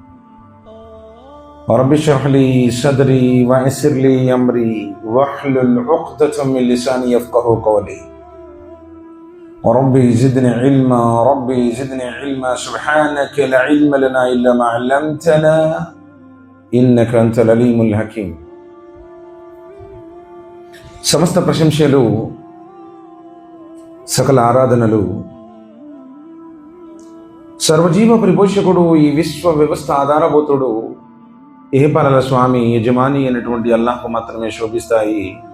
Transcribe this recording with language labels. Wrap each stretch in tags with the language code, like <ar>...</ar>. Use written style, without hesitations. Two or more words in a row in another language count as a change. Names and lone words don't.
<ar>رب اشرح لي صدري ويسر لي أمري واحلل عقدة من لساني يفقهوا قولي. ربي زدني علما ربي زدني علما سبحانك لا علم لنا إلا ما علمتنا إنك أنت العليم الحكيم.</ar> <te>సమస్త ప్రశంసలు, సకల ఆరాధనలు సర్వజీవ పరిపోషకుడు, ఈ విశ్వ వ్యవస్థ ఆధారభూతుడు, ఏహపరల స్వామి యజమాని అయినటువంటి అల్లాహ్కు మాత్రమే శోభిస్తాయి.</te>